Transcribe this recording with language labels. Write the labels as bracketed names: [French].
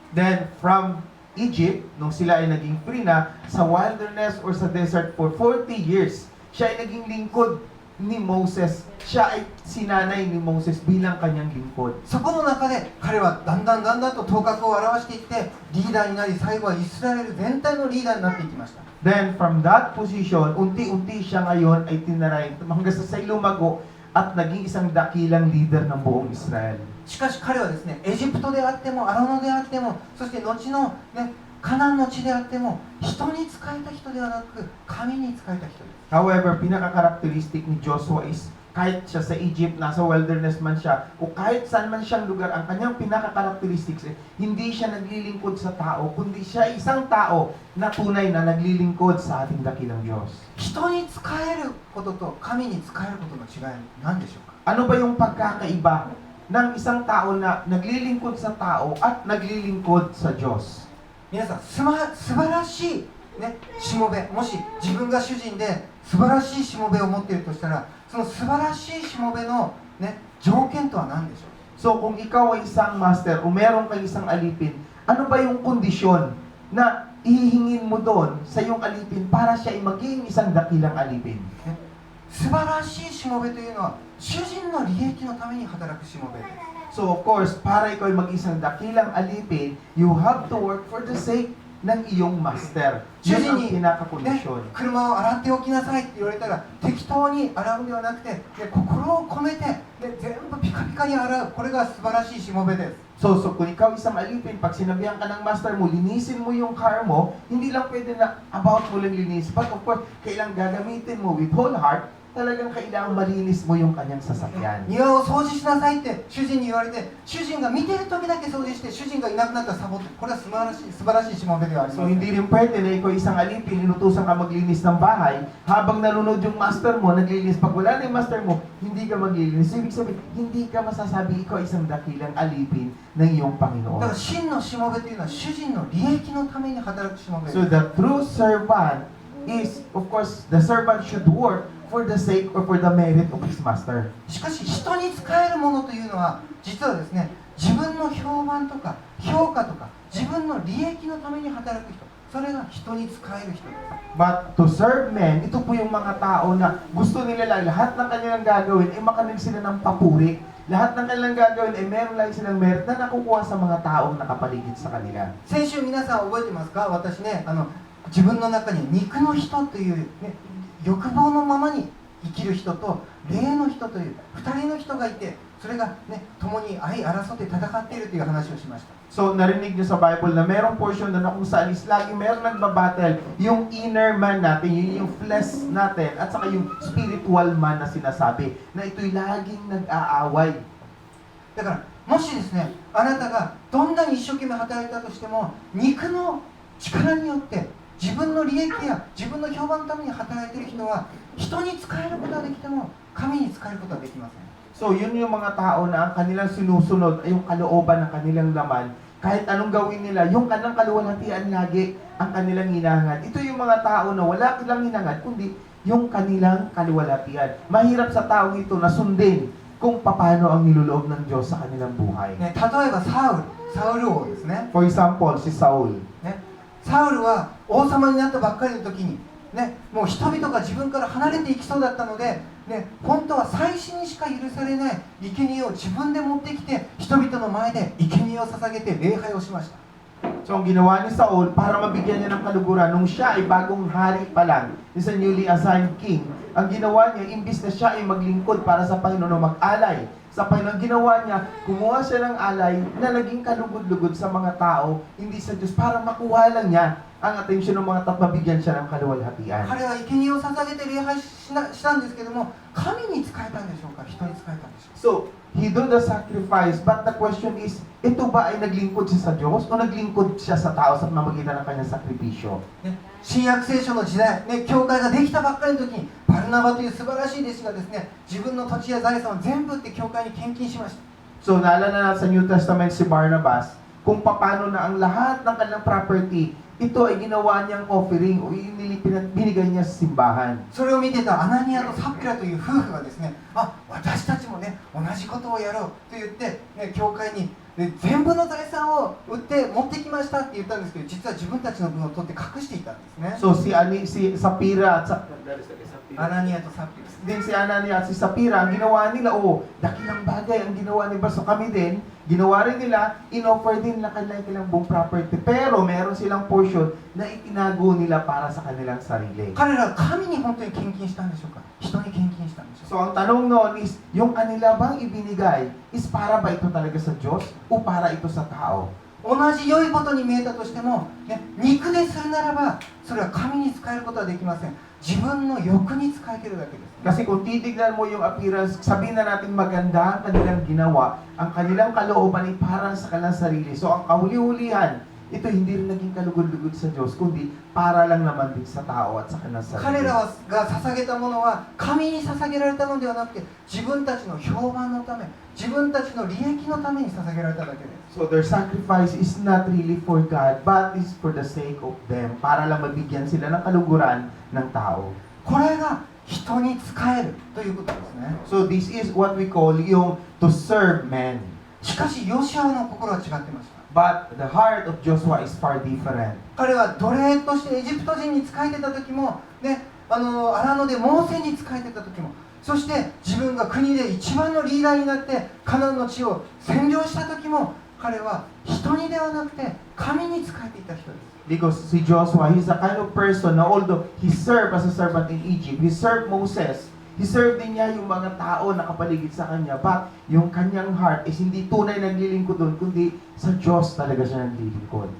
[English] Then from Egypt, [Filipino] nung sila ay naging free na, sa wilderness or sa desert [English] for 40 years, [Filipino] siya ay naging lingkod ni Moses. Siya ay sinanay ni Moses bilang kanyang lingkod. [Japanese] そこの中で彼はだんだんと頭角を現していってリーダーになり、最後はイスラエル全体のリーダーになっていきました。 [Filipino] Then from that position, unti-unti siya ngayon ay tinaray hanggang sa lumago at naging isang dakilang leader ng buong Israel. [Japanese] しかし彼はですね、エジプトであっても荒野であっても、そして後の、ね、カナンの地であっても、人に仕えた人ではなく神に仕えた人です。 [Filipino] However, pinaka-characteristic ni Joshua is kahit siya sa Egypt, nasa wilderness man siya, o kahit saan man siyang lugar, ang kanyang pinaka-characteristics hindi siya naglilingkod sa tao, kundi siya isang tao na tunay na naglilingkod sa ating dakilang Diyos. [Japanese] 人に仕えることと神に仕えることの違い何でしょうか。 [Filipino] Ano ba yung pagkakaiba ng isang tao na naglilingkod sa tao at naglilingkod sa Diyos? [Japanese] 皆さん、素晴らしい、ね、しもべ、もし自分が主人で素晴らしいしもべを持っているとしたら、その素晴らしいしもべの、ね、条件とは何でしょう。 [Filipino] So kung ikaw ay isang master o meron kang isang alipin, ano ba yung kondisyon na ihihingin mo doon sa iyong alipin para siya ay maging isang dakilang alipin. [Japanese] 素晴らしいしもべというのは主人の利益のために働くしもべです。 [Filipino] So of course, para ikaw ay mag-isang dakilang alipin, [English] you have to work for the sake [Filipino] ng iyong master. Yun ang [Japanese] ね [Filipino] pinakakondisyon. [Japanese] 車を洗っておきなさいって言われたら適当に洗うんではなくて、心を込めて、全部ピカピカに洗う、これが素晴らしいしもべです。 [Filipino] So kung ikaw isang alipin, pag sinabihan ka ng master mo, linisin mo yung car mo, hindi lang pwede na about mo lang linis. [English] But of course, [Filipino] kailang gagamitin mo [English] with whole heart, [Filipino] talagang kailangan malinis mo yung kanyang sasakyan. [Japanese] 庭を掃除しなさいって主人に言われて、主人が見てる時だけ掃除して、主人がいなくなったらサボって、これは素晴らしいしもべではあり [English] So [Japanese] ません。 [Filipino] hindi rin pwede na ikaw isang alipin, inutusan ka maglinis ng bahay, habang nalunod yung master mo, naglinis. Pag wala na yung master mo, hindi ka maglinis. Ibig sabihin, hindi ka masasabi ikaw isang dakilang alipin ng iyong [Japanese] だ [Filipino] Panginoon. [Japanese] から真のしもべというのは主人の利益のために働くしもべです。 [English] So the true servant is, of course, the servant should work for the sake or for the merit of his master. [Japanese] しかし人に使えるものというのは実はですね、自分の評判とか評価とか自分の利益のために働く人、それが人に使える人です。 [English] But to serve men, [Filipino] ito po yung mga tao na gusto nila lang lahat ng kanilang gagawin ay makanig sila ng papuri. Lahat ng kanilang gagawin ay meron lang silang merit na nakukuha sa mga taong nakapaligid sa kanila. [Japanese] 先週皆さん覚えてますか？私ね、自分の中に肉の人という、ね、欲望のままに生きる人と霊の人という2人の人がいて、それがね、共に相争って戦っているという話をしました。 [Filipino] So narinig niyo sa Bible na merong portion na kung saan is lagi merong nagbabattle yung inner man natin, yung flesh natin, at saka yung spiritual man na sinasabi, na ito'y laging nag-aaway. [Japanese] だからもしですね、あなたがどんなに一生懸命働いたとしても肉の力によって自分の利益や自分の評判のために働いている人は人に使えることはできても神に使えることはできません。 [Filipino] So yun yung mga tao na ang kanilang sinusunod ay yung kalooban ng kanilang laman. Kahit anong gawin nila, yung kanilang kaluwalhatian lagi ang kanilang hinahangad. Ito yung mga tao na wala silang hinahangad, kundi yung kanilang kaluwalhatian. Mahirap sa taong ito na sundin kung paano ang niloloob ng Diyos sa kanilang buhay. [Japanese] ね、例えばサウル王ですね。 [English] For example, si Saul. [Japanese] ね、サウルは王様になったばっかりの時に、ね、もう人々が自分から離れていきそうだったので、ね、本当は祭司にしか許されない生贄を自分で持ってきて人々の前で生贄を捧げて礼拝をしました。 [Filipino] So ang ginawa ni Saul para mabigyan niya ng kaluguran nung siya ay bagong hari pa lang, [English] is a newly assigned king, [Filipino] ang ginawa niya, imbis na siya ay maglingkod para sa Panginoon o mag-alay sa Panginoon, ginawa niya, kumuha siya ng alay na naging kalugod-lugod sa mga tao, hindi sa Diyos, para makuha lang niya ang atensyon ng mga tao, mabigyan siya ng kaluwalhatian. [Japanese] 彼は生贄を捧げて礼拝したんですけども、神に仕えたんでしょうか、人に仕えたんでしょうか。 [English] So, he do the sacrifice, but the question is, [Filipino] ito ba ay naglingkod siya sa Diyos o naglingkod siya sa tao sa pamamagitan ng kanyang sakripisyo? [Japanese] ね、新約聖書の時代、ね、教会ができたばっかりの時にバルナバという素晴らしい弟子がですね、自分の土地や財産を全部売って教会に献金しました。 [Filipino] So, naalala na sa New Testament si Barnabas, kung paano na ang lahat ng kanilang property, ito ay ginawa niyang offering o binigay niya sa simbahan. [Japanese] それを見てたアナニアとサプラという夫婦がですね、私たちもね、同じことをやろうと言って、ね、教会に全部の財産を売って持ってきましたって言ったんですけど、実は自分たちの分を取って隠していたんですね。 [Filipino] So, si Sapphira at [Japanese] アナニアとサプラ。 [Filipino] din si Anania at si Sapphira, ang ginawa nila, dakilang bagay ang ginawa ni Baso. Kami din, ginawa rin nila, in-offer din na kanilang buong property. Pero meron silang portion na itinago nila para sa kanilang sarili. [Japanese] 彼らは神に本当に献金したんでしょうか、人に献金したんでしょうか。 [Filipino] So ang tanong noon is, yung kanila bang ibinigay is para ba ito talaga sa Diyos o para ito sa tao? [Japanese] 同じ良いことに見えたとしても、ね、肉でするならばそれは神に使えることはできません。自分の欲に使えてるだけです。 [Filipino] Kasi kung titignan mo yung appearance, sabihin na natin maganda ang kanilang ginawa, ang kanilang kalooban ay para sa kanilang sarili. So ang kahuli-hulihan, ito hindi rin naging kalugod-lugod sa Diyos, kundi para lang naman din sa tao at sa kanilang [Japanese] 彼 [Filipino] sarili. [Japanese] らが捧げたものは神に捧げられたのではなくて、自分たちの評判のため、自分たちの利益のために捧げられただけです。 [English] So their sacrifice is not really for God, but is for the sake of them, [Filipino] para lang mabigyan sila ng kaluguran ng tao. [Japanese] これが人に使えるということですね。 [English] So this is what we call yung to serve men. [Japanese] しかしヨシュアの心は違ってました。 [English] But the heart of Joshua is far different. [Japanese] 彼は奴隷としてエジプト人に仕えてた時も、ね、荒野でモーセに仕えてた時も、そして自分が国で一番のリーダーになってカナンの地を占領した時も、彼は人にではなくて神に仕えていた人です。 [Filipino] Because si Joshua, [English] he's a kind of person [Filipino] na [English] although he served as a servant in Egypt, he served [Filipino] Moses, he served din niya yung mga tao na kapaligid sa kanya, but yung kanyang heart is hindi tunay naglilingkod doon, kundi sa Diyos talaga siya naglilingkod.